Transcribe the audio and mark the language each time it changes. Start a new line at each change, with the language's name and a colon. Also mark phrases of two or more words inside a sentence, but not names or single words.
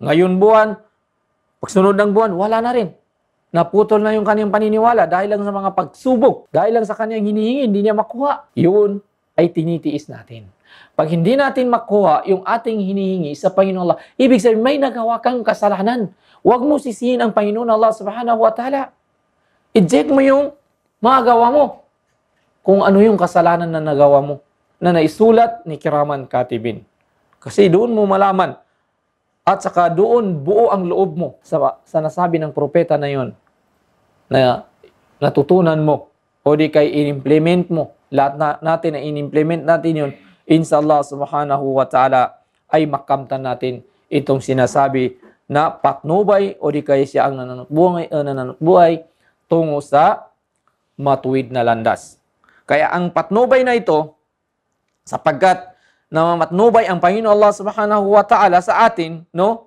Filipino: Ngayon buwan, pagsunod ng buwan, wala na rin. Naputol na yung kanyang paniniwala dahil lang sa mga pagsubok, dahil lang sa kanyang hinihingi, hindi niya makuha. Yun ay tinitiis natin. Pag hindi natin makuha yung ating hinihingi sa Panginoon Allah, ibig sabihin may nagawa kang kasalanan. Huwag mo sisihin ang Panginoon Allah
Arabic: subhanahu wa ta'ala.
Filipino: I-check mo yung mga gawa mo. Kung ano yung kasalanan na nagawa mo, na naisulat ni Kiraman Katibin. Kasi doon mo malaman. At saka doon buo ang loob mo sa nasabi ng propeta na yon, na natutunan mo o di kay in-implement mo. Lahat natin na in-implement natin yun,
Arabic: inshallah subhanahu wa ta'ala
Filipino: ay makamtan natin itong sinasabi na patnubay o di kaya siya ang nananutbuhay tungo sa matuwid na landas. Kaya ang patnubay na ito, sapagkat na matnubay ang Panginoon Allah
Arabic: Subhanahu wa Ta'ala
Filipino: sa atin, no?